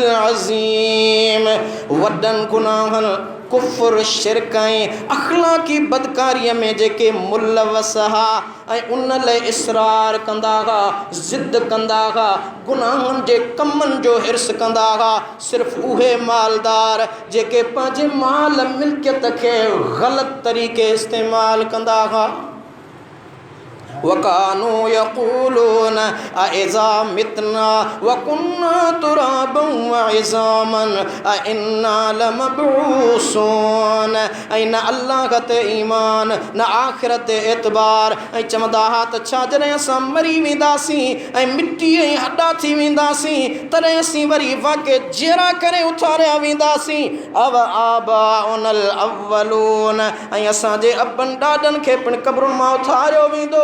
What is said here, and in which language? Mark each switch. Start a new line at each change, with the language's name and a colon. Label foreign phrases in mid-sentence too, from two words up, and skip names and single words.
Sindhi: अज़ीम, वॾनि गुनाहनि, कुफ़्र, शिरक ऐं अख़लाक़ी बदकारीअ में जेके मुलवस हा ऐं उन लाइ इसरार कंदा हुआ, ज़िद कंदा हुआ, गुनाहनि जे कमनि जो हिर्स कंदा हुआ, सिर्फ़ उहे मालदार जेके पंहिंजे माल मिल्कियत खे ग़लति तरीक़े इस्तेमालु कंदा हुआ।
Arabic: وكانوا يقولون أئذا متنا وكنا ترابا وعظاما أإنا لمبعوثون,
Sindhi: ऐं न अल्लाह ते ईमान, न आख़िरत ते एतबार, ऐं चवंदा हा त छा जॾहिं असां मरी वेंदासीं ऐं मिटी ऐं हॾा थी वेंदासीं तॾहिं असीं वरी वाक़े जहिड़ा करे उथारिया वेंदासीं।
Arabic: أو آباؤنا الأولون,
Sindhi: ऐं असांजे अबनि ॾाॾनि खे पिणु क़ब्रुनि मां उथारियो वेंदो।